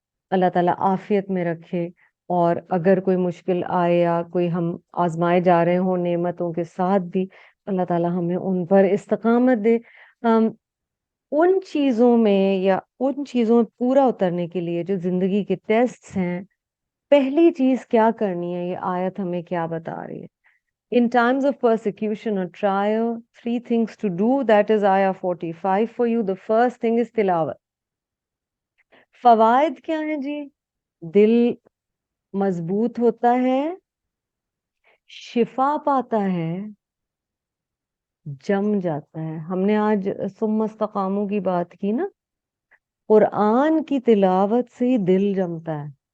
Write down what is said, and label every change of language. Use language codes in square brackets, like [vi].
[ur] اللہ تعالیٰ عافیت میں رکھے، اور اگر کوئی مشکل آئے یا کوئی ہم آزمائے جا رہے ہوں نعمتوں کے ساتھ بھی، اللہ تعالیٰ ہمیں ان پر استقامت دے. ان چیزوں میں یا ان چیزوں میں پورا اترنے کے لیے جو زندگی کے ٹیسٹس ہیں، پہلی چیز کیا کرنی ہے، یہ آیت ہمیں کیا بتا رہی ہے. [en] In times of persecution or trial, 3 things to do. That is ayah 45 for you. The first thing is tilawat. [ur] فوائد کیا ہیں جی؟ دل مضبوط ہوتا ہے، شفا پاتا ہے، جم جاتا ہے. ہم نے آج [ar] ثم استقاموا [ur] کی بات کی نا، قرآن کی تلاوت سے ہی دل جمتا ہے.